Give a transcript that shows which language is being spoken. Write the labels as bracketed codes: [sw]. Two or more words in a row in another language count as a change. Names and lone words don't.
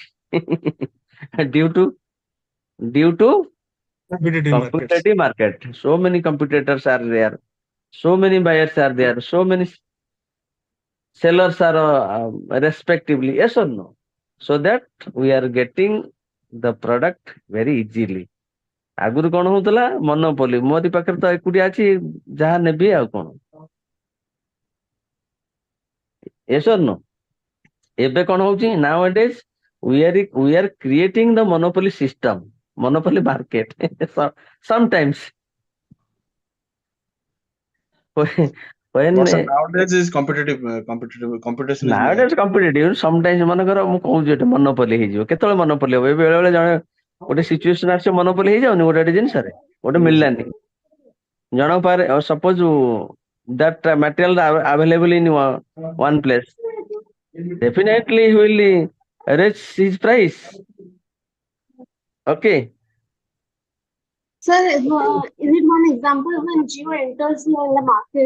[en] due to due to Competitive markets. competitive market. So many competitors are there. So many buyers are there. So many sellers are respectively. Yes or no? So that we are getting the product very easily. [or] ଆଗରୁ କଣ ହଉଥିଲା ମନୋପଲି ମୋରି ପାଖରେ ତ ଏକୁଟିଆ ଅଛି ଯାହା ନେବି ଆଉ କଣ [en] yes or no? [or] ଏବେ କଣ ହଉଛି [en] nowadays we are creating the monopoly system, monopoly market. Sometimes when But sir, nowadays is competition is nowadays competitive, sometimes [or] ମନେକର ମୁଁ କହୁଛି ଏଠି monopoly ହେଇଯିବ କେତେବେଳେ monopoly ହବ ବେଳେ ବେଳେ ଜଣେ ଗୋଟେ ସିଚୁଏସନ ଆସିବ monopoly ହେଇଯାଉନି ଗୋଟେ ଜିନିଷରେ ଗୋଟେ ମିଳିଲାନି ଜଣଙ୍କ ପାଖରେ [en] suppose that material available in one place, definitely he will raise his price. Okay. Sir, is it one example when Jio enters the market?